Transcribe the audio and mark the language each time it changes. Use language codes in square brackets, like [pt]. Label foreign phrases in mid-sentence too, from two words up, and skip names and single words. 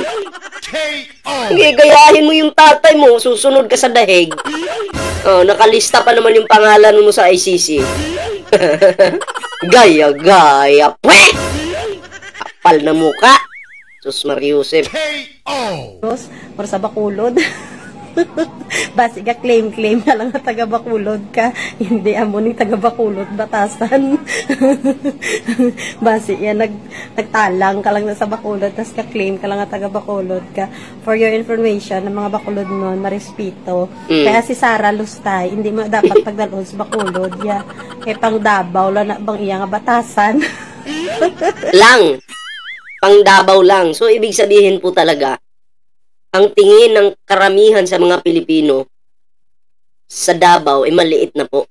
[tl] Gayahin mo yung tatay mo, susunod ka sa dahig. Oh, nakalista pa naman yung pangalan mo sa ICC. Gaya-gaya. Pweh! Kapal na muka. Sus Mariusep. Or sa Bacolod. [hil] Basi ka claim na lang na taga Bacolod ka. Hindi amo ni taga Bacolod batasan. Basi yan nagtalang ka lang na sa Bacolod tas ka claim ka lang na taga Bacolod ka. [en] For your information, [tl] ng mga Bacolod noon marespeto. Kaya si Sara Lustay hindi mo dapat pagdalon sa Bacolod ya. [hil] Kay pang Davao la na bang iya nga batasan. Lang. Pang Davao lang. [tl] So, ibig sabihin po talaga, ang tingin ng karamihan sa mga Pilipino sa Davao ay maliit na po.